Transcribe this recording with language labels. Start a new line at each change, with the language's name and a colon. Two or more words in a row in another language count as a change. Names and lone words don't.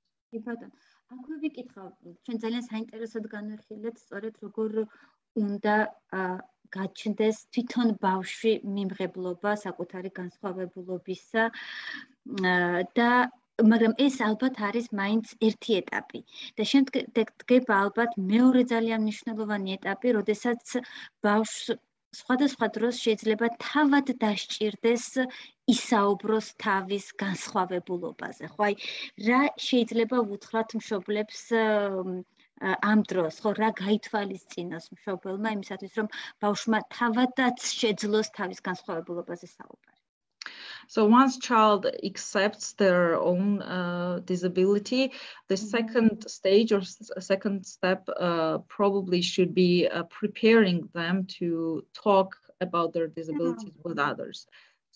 Georgian: კი ბატონო, აქვე ვიკითხავ, ჩვენ ძალიან საინტერესოდ განვიხილეთ, სწორედ როგორ უნდა გაჩნდეს თვითონ ბავშვი მიმღებლობა საკუთარი განსხვავებულობისა და მაგრამ ეს ალბათ არის მაინც ერთი ეტაპი და შემდეგ დგება ალბათ მეორე ძალიან მნიშვნელოვანი ეტაპი, როდესაც ბავშვს სხვადასხვა დროს შეიძლება თავად დასჭირდეს ისაუბროს თავის განსხვავებულობაზე. ხო, აი რა შეიძლება უთხრათ მშობლებს ამ დროს, ხო, რა გაითვალისწინოს მშობელმა იმისათვის, რომ ბავშვმა თავადაც შეძლოს თავის განსხვავებულობაზე საუბარი.
English: So once child accepts their own disability, the second stage or second step probably should be preparing them to talk about their disabilities with others.